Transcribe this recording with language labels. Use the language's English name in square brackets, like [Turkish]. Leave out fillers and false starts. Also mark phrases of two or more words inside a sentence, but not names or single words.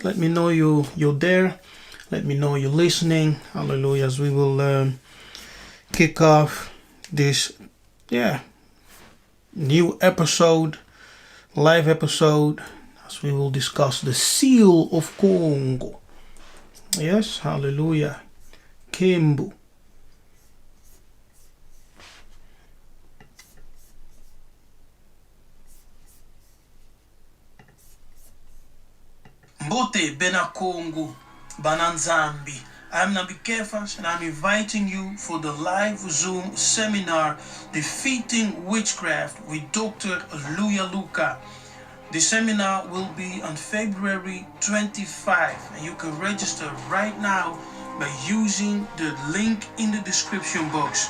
[English] Let me know you're there. Let me know you're listening. Hallelujah. As we will kick off this new episode, live episode, as we will discuss the seal of Congo. Yes, hallelujah. Kimbu. [Kongo] Mbote bena Congo, Bananzambi. [English] I'm Nabi Kefas and I'm inviting you for the live Zoom seminar Defeating Witchcraft with Dr. Luyaluka. The seminar will be on February 25 and you can register right now by using the link in the description box.